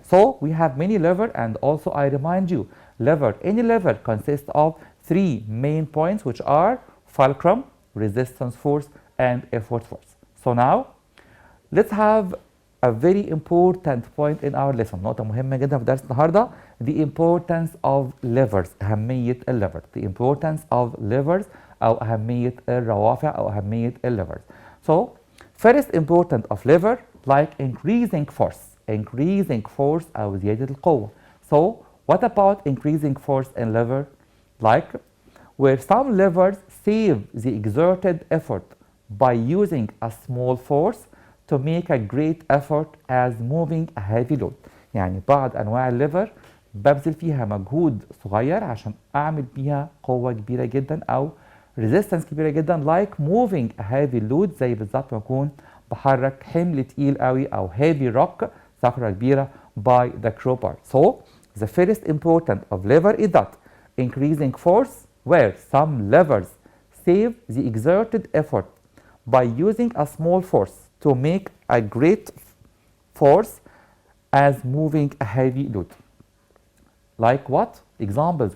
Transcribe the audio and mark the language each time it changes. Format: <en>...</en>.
<en>So we have many lever and also I remind you lever, any lever consists of 3 main points which are fulcrum, resistance force and effort force. So now let's have a very important point in our lesson.</en> <ar>نقطة مهمة جدا في درس النهارده</ar> <en>the importance of levers.</en> <ar>أهمية الليفر.</ar> <en>The importance of levers</en> <ar>أو أهمية الروافع أو أهمية الليفرز.</ar> <en>So first important of lever like increasing force. Increasing force</en> <ar>أو زيادة القوة.</ar> <en>So what about increasing force in lever? Like where some levers save the exerted effort by using a small force to make a great effort as moving a heavy load.</en> <ar>يعني بعض أنواع الليفر ببذل فيها مجهود صغير عشان أعمل بيها قوة كبيرة جدا أو resistance كبيرة جدا</ar> <en>like moving a heavy load</en> <ar>زي بالظبط ما أكون بحرك حمل تقيل قوي أو heavy rock صخرة كبيرة</ar> <en>by the crowbar. So the first important of lever is that increasing force where some levers save the exerted effort by using a small force to make a great force as moving a heavy load. Like what? Examples.</en>